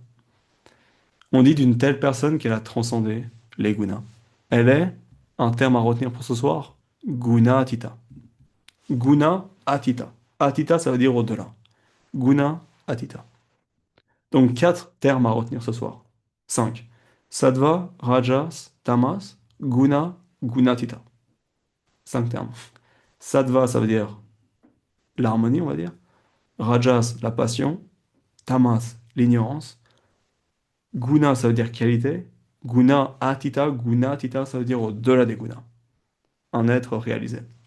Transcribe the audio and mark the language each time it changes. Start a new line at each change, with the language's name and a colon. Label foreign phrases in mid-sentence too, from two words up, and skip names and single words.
French: On dit d'une telle personne qu'elle a transcendé les gunas. Elle est, un terme à retenir pour ce soir,
Sanskrit: guna atita. Guna atita.
French: Atita, ça veut dire au-delà.
Sanskrit: Guna atita.
French: Donc quatre termes à retenir ce soir. Cinq.
Sanskrit: Sattva, rajas, tamas, guna, gunatita.
French: Cinq termes. Sattva, ça veut dire l'harmonie, on va dire. Rajas, la passion. Tamas, l'ignorance. Guna, ça veut dire qualité.
Sanskrit: Guna atita,
French: ça veut dire au-delà des gunas. Un être réalisé.